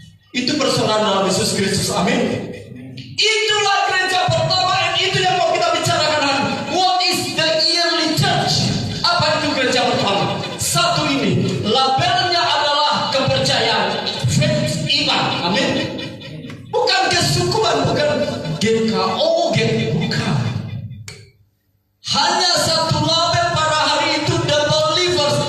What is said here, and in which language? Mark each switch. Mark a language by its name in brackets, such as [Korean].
[Indonesian] Itu persaudaraan dalam Yesus Kristus. Amin. Itulah gereja pertama, dan itu yang mau kita bicarakan. [English] What is the early church? [Indonesian] Apa itu gereja pertama? Satu ini, labelnya adalah kepercayaan, [English] faith, [Indonesian] iman. Amin. Bukan kesukuan, bukan GKO, bukan. Hanya satu label pada hari itu, [English] the believers.